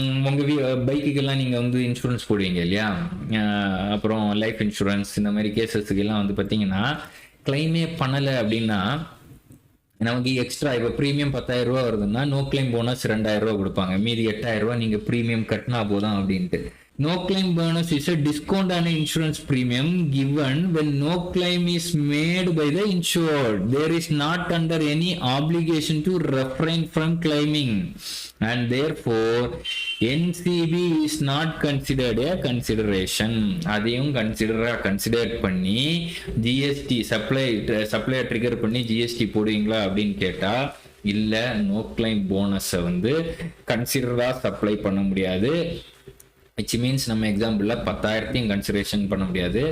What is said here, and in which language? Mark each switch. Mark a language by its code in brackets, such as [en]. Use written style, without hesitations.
[ta] உங்க பைக்குக்கெல்லாம் நீங்க வந்து இன்சூரன்ஸ் போடுவீங்க இல்லையா, அப்புறம் லைஃப் இன்சூரன்ஸ், இந்த மாதிரி கேசஸ்க்கு எல்லாம் வந்து பாத்தீங்கன்னா கிளைமே பண்ணலை அப்படின்னா நமக்கு எக்ஸ்ட்ரா, இப்போ ப்ரீமியம் 10,000 ரூபா வருதுன்னா நோ கிளைம் போனஸ் 2,000 ரூபா கொடுப்பாங்க, மீதி 8,000 ரூபா நீங்க ப்ரீமியம் கட்டினா போதும் அப்படின்ட்டு. [en] No claim bonus is a discount on insurance premium given when no claim is made by the insured. There is not under any obligation to refrain from claiming, and therefore NCB is not considered a consideration. [ta] அதையும் consider பண்ணி GST supply trigger பண்ணி GST போடுவீங்களா அப்படின்னு கேட்டா இல்ல, no claim போனஸை வந்து கன்சிடரா supply பண்ண முடியாது. [en] which means [ta] நம்ம எக்ஸாம்பிள்ல 10,000 கன்சிடரேஷன் பண்ண முடியாது.